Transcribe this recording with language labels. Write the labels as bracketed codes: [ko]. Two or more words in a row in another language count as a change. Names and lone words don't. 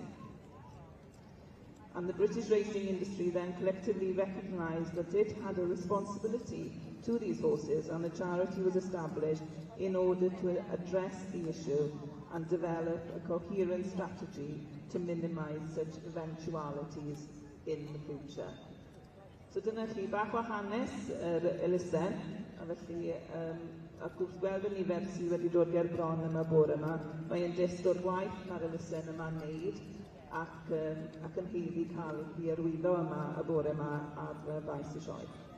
[en] And the British racing industry then collectively recognised that it had a responsibility to these horses, and a charity was established in order to address the issue and develop a coherent strategy to minimise such eventualities in the future. [cy] So dyna chi bach o hanes yr elusen, a felly ac wrth gweld y nifer sydd wedi dod ger bron yma bore yma, mae'n dyst o'r gwaith mae'r elusen yma'n neud ac yn heiddi cael ei arwyddo yma y bore yma ar faes y sioe.